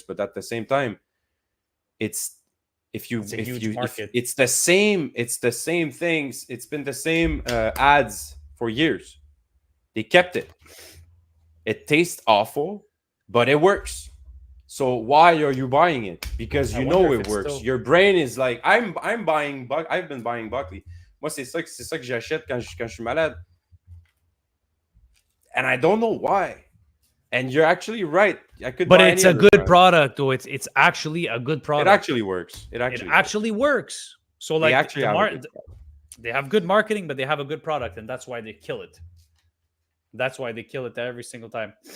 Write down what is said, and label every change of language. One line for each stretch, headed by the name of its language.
English: But at the same time, it's the same things. It's been the same ads for years. They kept it. It tastes awful, but it works. So why are you buying it? Because you know it works. Your brain is like, I've been buying Buckley.
French: Moi, c'est ça que j'achète quand je suis malade.
English: And I don't know why. And you're actually right. But it's a good product, though. It's actually a good product. It actually works. It actually works. So like they have good marketing, but they have a good product, and that's why they kill it. That's why they kill it every single time.